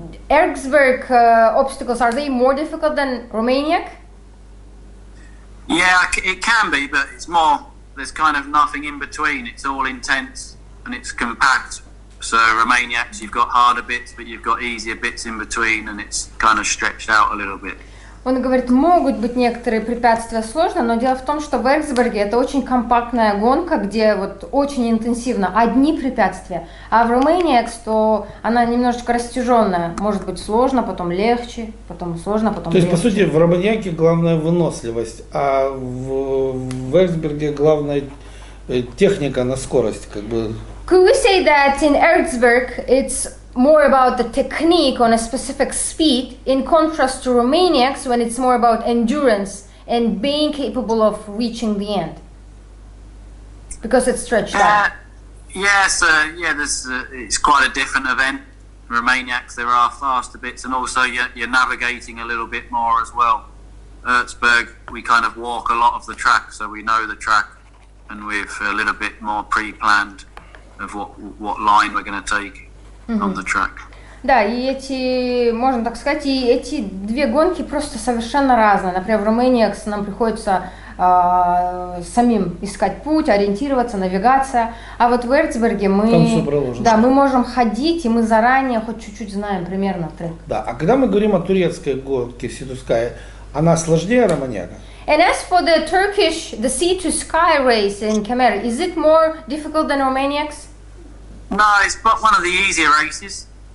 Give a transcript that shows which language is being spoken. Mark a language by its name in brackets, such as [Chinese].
[English] Erzberg obstacles, are they more difficult than Romaniac? Yeah, it can be, but it's more. There's kind of nothing in between. It's all intense and it's compact So Romaniacs, you've got harder bits, but you've got easier bits in between, and it's kind of stretched out a little bit. [Russian] Он говорит, могут быть некоторые препятствия сложно, но дело в том, что в Эрцберге это очень компактная гонка, где вот очень интенсивно одни препятствия, а в Romaniacs то она немножечко растяженная, может быть сложно, потом легче, потом сложно, потом легче. То есть, по сути, в Романьяке главная выносливость, а в Эрцберге главная техника на скорость, как бы. [English] Could we say that in Erzberg it's more about the technique on a specific speed, in contrast to Romaniacs when it's more about endurance and being capable of reaching the end? Because it's stretched out. It's quite a different event. Romaniacs, there are faster bits, and also you're navigating a little bit more as well. Erzberg, we kind of walk a lot of the track, so we know the track, and we've a little bit more pre-planned of what line we're going to take on the track. [Russian] Да, и эти, можно так сказать, и эти две гонки просто совершенно разные. Например, в Romaniacs нам приходится самим искать путь, ориентироваться, навигация. А вот в Эрцберге мы можем ходить, и мы заранее хоть чуть-чуть знаем примерно трек. Да, а когда мы говорим о турецкой гонке Sea-to-Sky, она сложнее Романьяка? [English] And as for the Turkish, the Sea-to-Sky race in Kemer, is it more difficult than Romaniacs? No, it's but one of the easier races.